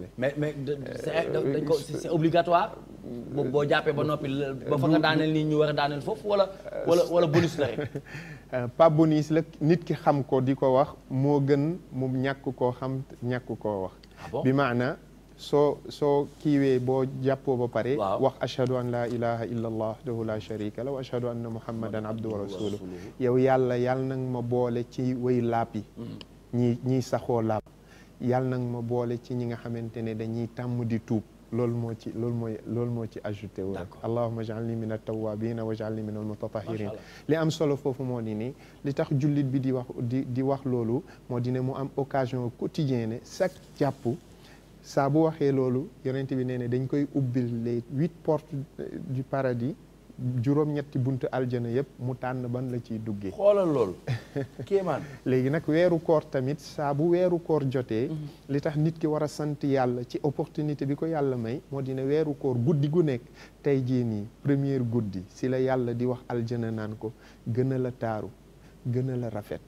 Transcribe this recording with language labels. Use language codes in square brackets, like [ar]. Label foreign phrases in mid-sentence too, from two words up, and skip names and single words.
[wo] mais dañ ko [fr] c'est obligatoire [wo] boo jàppee ba noppi ba fa nga daaneel nii ñu war a daaneel foofu wala bonus la rek pas bonus la nit ki xam ko di ko wax moo gën mu ñàkk koo xam ñàkk koo wax bi maana soo kiiwee boo jàppoo ba pare wax [ar] أشهد أن لا إله إلا الله وحده لا شريك له وأشهد أن محمدا عبده ورسوله [wo] yow yàlla nag ma boole ci way laap yi ñiy saxoo laap yàlla nag ma boole ci ñi nga xamante ne dañuy tàmm di tuub loolu moo ci ajouté wu rek [ar] اللهم اجعلني من التوابين واجعلني من المتطهرين [wo] li am solo foofu moo di ni li tax jullit bi di wax loolu moo di ne mu am [fr] occasion quotidienne [wo] ne chaque jàpp saa bu waxee loolu yonent bi nee ne dañ koy ubbil [fr] les 8 portes du paradis [wo] juróom-ñetti buntu aljana yëpp mu tànn ban la ciy duggee. xoolal loolu kéemaan. léegi nag weeru koor tamit saa bu weeru koor jotee. li tax nit ki war a sant yàlla ci opportunité bi ko yàlla may moo di ne weeru koor guddi gu nekk tey jii nii première guddi si la yàlla di wax aljana naan ko gën a la taaru gën a la rafet.